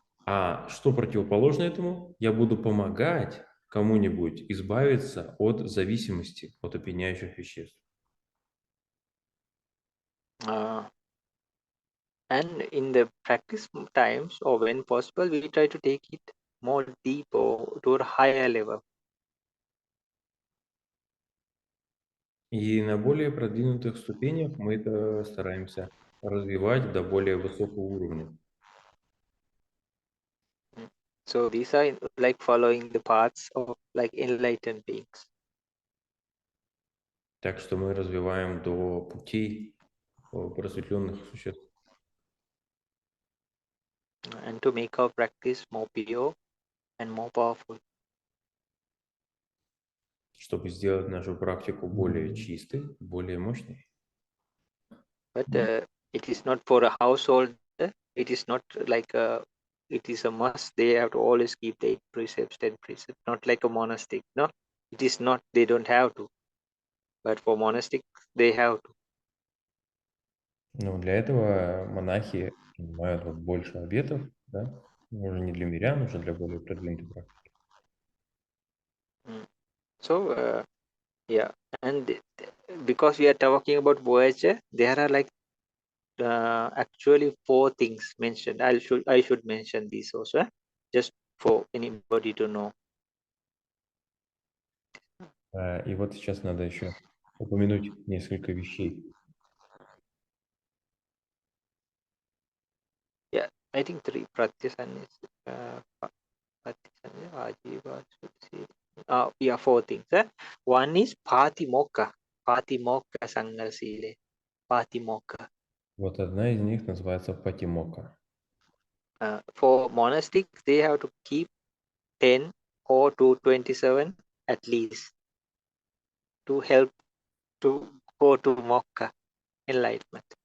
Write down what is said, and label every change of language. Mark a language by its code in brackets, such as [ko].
[ru] А что противоположно этому? Я буду помогать кому-нибудь избавиться от зависимости от опьяняющих веществ. [en] Uh, and in the practice times, or when possible, we try to take it more deep or to a higher level. [ru] И на более продвинутых ступенях мы это стараемся развивать до более высокого уровня. [en] So these are like following the paths of like enlightened beings. [ru] Так что мы развиваем до путей просветленных существ. [en] And to make our practice more pure and more powerful. [ru] Чтобы сделать нашу практику более чистой, более мощной. [en] But it is not for a household. It is not like it is a must. They have to always keep the 8 precepts, 10 precepts. Not like a monastic. No, it is not. They don't have to. But for monastic, they have to. [ru] Но для этого монахи принимают вот больше обетов, да? Уже не для мирян, уже для более продвинутой практики. [en] So yeah, and because we are talking about voyager, there are like actually 4 things mentioned. I should mention these also, just for anybody to know. [ru] И вот сейчас надо еще упомянуть несколько вещей. [en] Yeah, I think 3 pratyasanya is pratyasanya, ajiva, sudsi. Yeah, 4 things. One is patimokkha sangha sile. Patimokkha. [ru] Вот одна из них называется патимокка. [en] For monastics, they have to keep 10 or 227 at least to help to go to mokkha, enlightenment.